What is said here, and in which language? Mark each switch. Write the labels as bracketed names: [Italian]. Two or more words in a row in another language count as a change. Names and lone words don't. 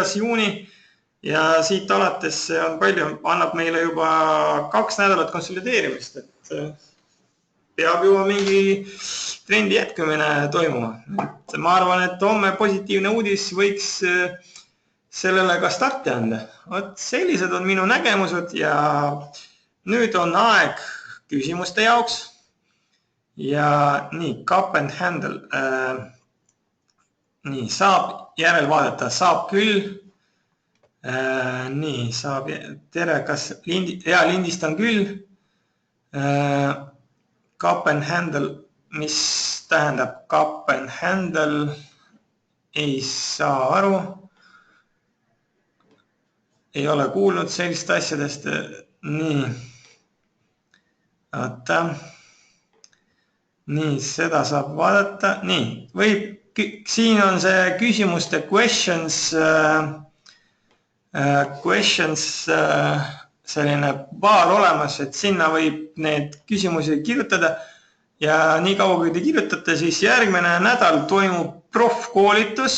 [Estonian] juuni ja siit alates on palju, annab meile juba 2 nädalat konsolideerimist, et peab juba mingi trendi jätkumine toimuma. Ma arvan, et homme positiivne uudis võiks sellele ka starti anda. Sellised on minu nägemused ja nüüd on aeg küsimuste jaoks. Ja nii, [English] cup and handle. [Estonian] Nii, saab järel vaadata, saab küll. Nii, saab, tere, kas lindistan küll. [English] Cup and handle, [Estonian] mis tähendab [English] cup and handle, [Estonian] ei saa aru. Ei ole kuulnud sellist asjadest. Nii, Oota. Nii, seda saab vaadata. Nii, siin on see küsimuste questions selline baar olemas, et sinna võib need küsimusi kirjutada ja nii kaua, kui te kirjutate, siis järgmine nädal toimub profkoolitus.